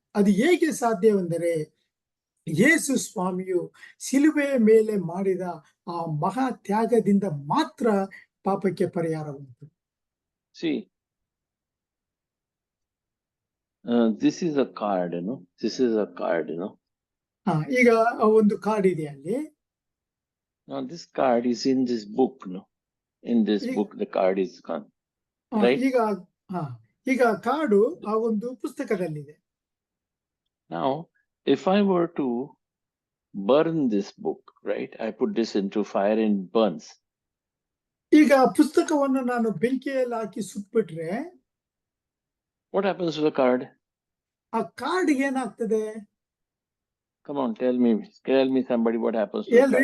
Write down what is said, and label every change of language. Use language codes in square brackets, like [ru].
[kn] ಅದು ಹೇಗೆ ಸಾಧ್ಯವೆಂದರೆ, ಯೇಸು ಸ್ವಾಮಿಯು ಶಿಲುಬೆಯ ಮೇಲೆ ಮಾಡಿದ ಆ ಮಹಾ ತ್ಯಾಗದಿಂದ ಮಾತ್ರ ಪಾಪಕ್ಕೆ ಪರಿಹಾರ ಉಂಟು. [en] See, this is a card, you know. This is a card, you know. [kn] ಈಗ ಒಂದು ಕಾರ್ಡ್ ಇದೆ ಅಲ್ಲಿ. [en] Now this card is in this book, no? In this book, the card is gone. Right? [kn] ಈಗ ಕಾರ್ಡು ಆ ಒಂದು ಪುಸ್ತಕದಲ್ಲಿದೆ. [en] Now, if I were to burn this book, right? I put this into fire and it burns. [kn] ಈಗ ಪುಸ್ತಕವನ್ನು ನಾನು ಬೆಂಕಿಯಲ್ಲಿ ಹಾಕಿ ಸುಟ್ಬಿಟ್ರೆ [en] what happens to the card? [kn] ಆ card ಏನಾಗ್ತದೆ? [en] Come on, tell me somebody what happens to the card.